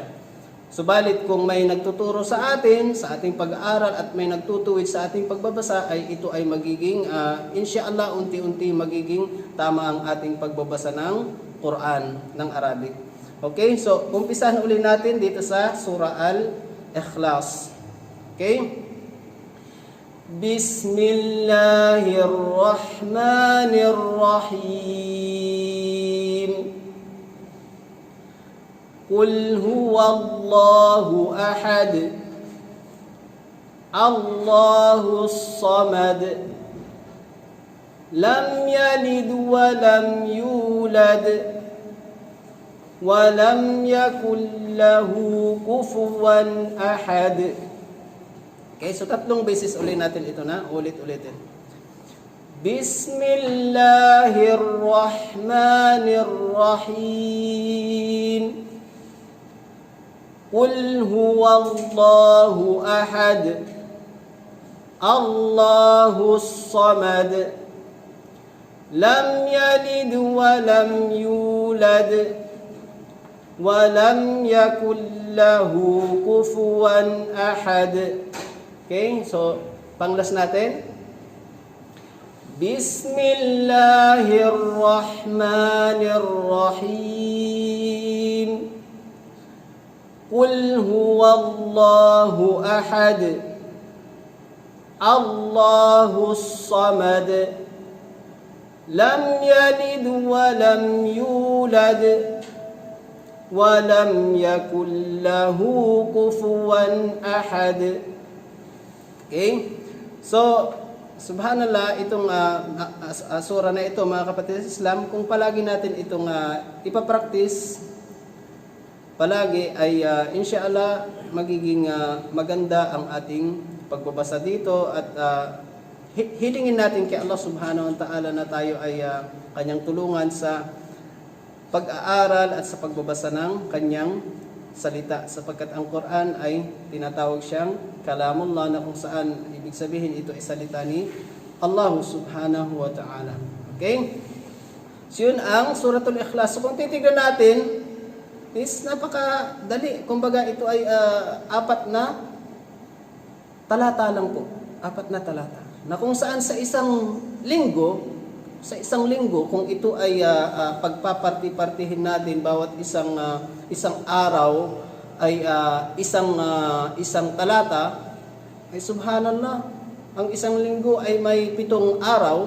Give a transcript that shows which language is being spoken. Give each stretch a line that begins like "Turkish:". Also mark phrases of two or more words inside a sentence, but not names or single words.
Filipino: Subalit kung may nagtuturo sa atin, sa ating pag-aaral at may nagtutuwid sa ating pagbabasa ay ito ay magiging inshallah unti-unti magiging tama ang ating pagbabasa ng Quran ng Arabic. Okay? So, umpisahan uli natin dito sa Surah Al-Ikhlas. Okay?
Arabic: بسم الله الرحمن الرحيم. قل هو الله أحد. الله الصمد. لم يلد ولم يولد ولم يكن له كفوا أحد.
Filipino: Okay, so 3 beses ulit natin ito na, ulit-ulitin.
Arabic: بسم الله الرحمن الرحيم. قل هو الله أحد. الله الصمد. لم يلد ولم يولد ولم يكن له كفوا أحد.
Filipino: Okay, so panglas natin.
Arabic: بسم الله الرحمن الرحيم. قل هو الله أحد. الله الصمد. لم يلد ولم يولد ولم يكن له كفوا أحد.
Filipino: Okay? So, subhanallah, itong surah na ito, mga kapatid sa Islam, kung palagi natin itong ipapraktis, palagi ay inshallah magiging maganda ang ating pagbabasa dito at hilingin natin kay Allah
Arabic: سبحانه وتعالى
Filipino: na tayo ay kanyang tulungan sa pag-aaral at sa pagbabasa ng kanyang salita, sapagkat ang Quran ay tinatawag siyang kalamullah na kung saan ibig sabihin ito ay salita ni Allah
Arabic: سبحانه وتعالى.
Filipino: Okay? So yun ang Suratul Ikhlas. So kung titignan natin is napakadali. Kumbaga ito ay 4 na talata lang po. 4 na talata. Na kung saan sa isang linggo, kung ito ay pagpaparti-partihin natin bawat isang araw ay isang talata, ay subhanallah, ang isang linggo ay may 7 araw.